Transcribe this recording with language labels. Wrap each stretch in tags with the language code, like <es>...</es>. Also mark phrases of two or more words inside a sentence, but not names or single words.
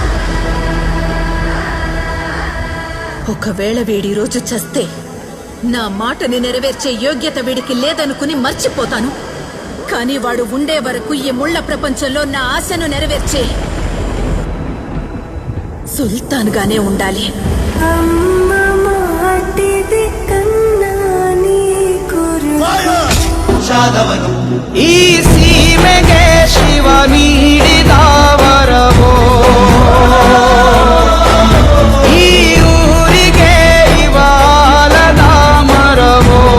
<te>ఒకవేళ వీడి రోజు చస్తే నా మాటని నెరవేర్చే యోగ్యత వీడికి లేదనుకుని మర్చిపోతాను. కానీ వాడు ఉండే వరకు ఈ ముళ్ల ప్రపంచంలో నా ఆశను నెరవేర్చే సుల్తాన్గానే ఉండాలి.</te> <kn>ಈ ಸೀಮೆಗೆ ಶಿವ ನೀಡಿದ ವರವೋ, ಈ ಊರಿಗೆ ಇವಾಲದ ಮರವೋ,</kn>